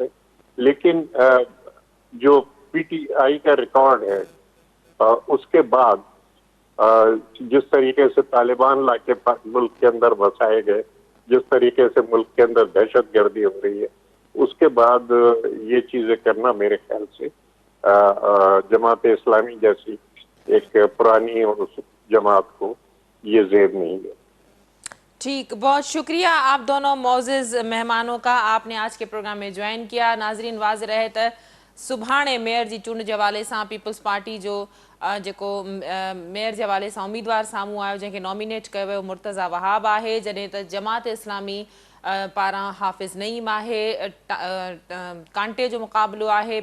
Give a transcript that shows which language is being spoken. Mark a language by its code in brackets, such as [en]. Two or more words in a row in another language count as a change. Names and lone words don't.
[ur] لیکن جو PTI کا ریکارڈ ہے اس کے بعد جس طریقے سے طالبان لا کے ملک کے اندر بسائے گئے, جس طریقے سے ملک کے اندر دہشت گردی ہو رہی ہے, اس کے بعد یہ چیزیں کرنا میرے خیال سے جماعت اسلامی جیسی ایک پرانی اور اس جماعت کو یہ زیب نہیں ہے. ٹھیک, بہت شکریہ آپ دونوں معزز مہمانوں کا, آپ نے آج کے پروگرام میں جوائن کیا. ناظرین واضح رہے تو [sd] सुभाणे मेयर जी चूंड जे हवाले सां पीपल्स पार्टी जो जेको मेयर जे हवाले सां उम्मीदवार साम्हूं आयो जंहिंखे नॉमिनेट कयो वियो मुर्तज़ा वहाब आहे, जॾहिं त जमात इस्लामी पारां हाफ़िज़ नईम आहे. कांटे जो मुक़ाबिलो आहे.